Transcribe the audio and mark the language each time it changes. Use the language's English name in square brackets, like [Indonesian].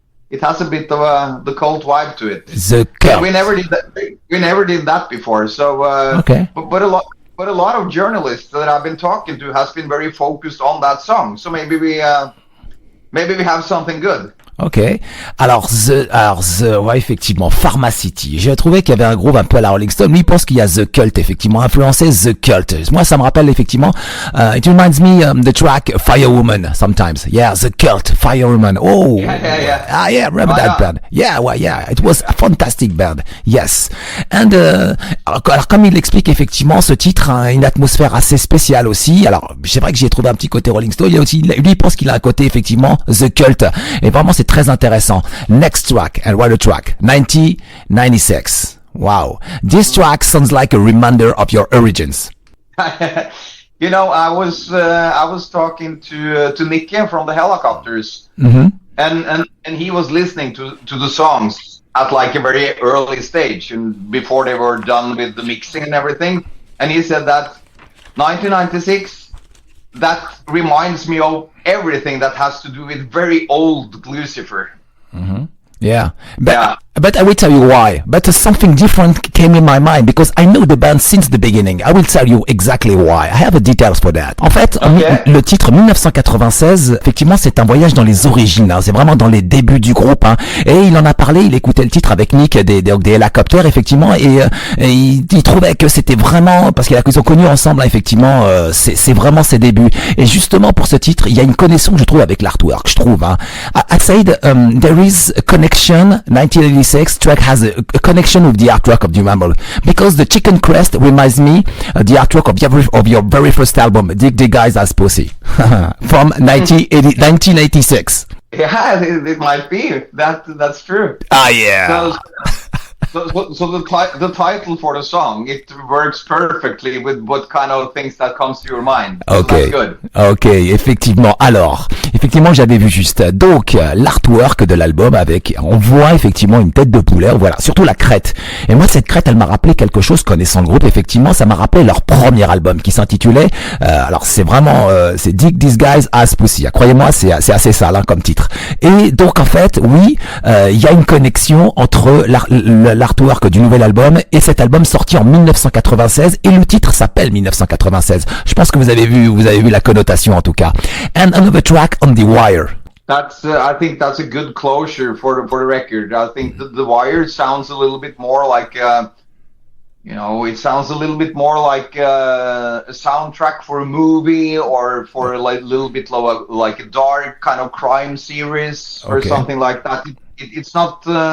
[English] It has a bit of the cult vibe to it. The cult. We never did that before. So okay. But a lot of journalists that I've been talking to has been very focused on that song. So maybe we have something good. [French] Ok. Alors, ouais, effectivement, Pharmacity. J'ai trouvé qu'il y avait un groove un peu à la Rolling Stone. Lui, il pense qu'il y a The Cult, effectivement, influencé The Cult. [English] Moi, ça me rappelle, effectivement, it reminds me, the track Firewoman, sometimes. Yeah, The Cult, Firewoman. Oh. Yeah. Ah, yeah, remember that band. Yeah, well, yeah, it was a fantastic band. Yes. [French] And, alors, comme il l'explique, effectivement, ce titre a une atmosphère assez spéciale aussi. Alors, c'est vrai que j'y ai trouvé un petit côté Rolling Stone. Il y a aussi, lui, il pense qu'il a un côté, effectivement, The Cult. Et vraiment, c'est très intéressant. [English] Next track, and what a track, 1996. Wow. This track sounds like a reminder of your origins. I was talking to Nicky from the Helicopters, Mm-hmm. and he was listening to the songs at like a very early stage and before they were done with the mixing and everything, and he said that 1996, that reminds me of everything that has to do with very old Gluecifer. Mm-hmm. Yeah. But I will tell you why. But something different came in my mind because I know the band since the beginning. I will tell you exactly why. I have the details for that. [French] En fait, le titre 1996, effectivement, c'est un voyage dans les origines. Hein. C'est vraiment dans les débuts du groupe. Hein. Et il en a parlé, il écoutait le titre avec Nick des Hélicoptères, effectivement, et il trouvait que c'était vraiment, parce qu'ils ont connu ensemble, hein, effectivement, c'est vraiment ses débuts. Et justement, pour ce titre, il y a une connexion, je trouve, avec l'artwork, je trouve. Hein. I said, there is a connection, 1986, [English] 1986 track has a connection with the artwork of the album because the chicken crest reminds me the artwork of your very first album, Dig the Guys As Pussy, from 1986. Yeah, it might be. That's true. Ah, yeah. So the title for the song, it works perfectly with what kind of things that comes to your mind. So that's good. [French] Ok, effectivement. Alors, j'avais vu juste donc l'artwork de l'album avec, on voit effectivement une tête de poulet, voilà, surtout la crête. Et moi, cette crête, elle m'a rappelé quelque chose connaissant le groupe. Effectivement, ça m'a rappelé leur premier album qui s'intitulait, alors c'est vraiment, c'est Dig These Guys As Pussy. Croyez-moi, c'est assez sale hein, comme titre. Et donc en fait, oui, il y a une connexion entre l'artwork du nouvel album et cet album sorti en 1996 et le titre s'appelle 1996. Je pense que vous avez vu la connotation en tout cas. [English] And another track on The Wire. That's I think that's a good closure for the record. I think the Wire sounds a little bit more like it sounds a little bit more like a soundtrack for a movie or for a little bit like a dark kind of crime series or something like that. It's not.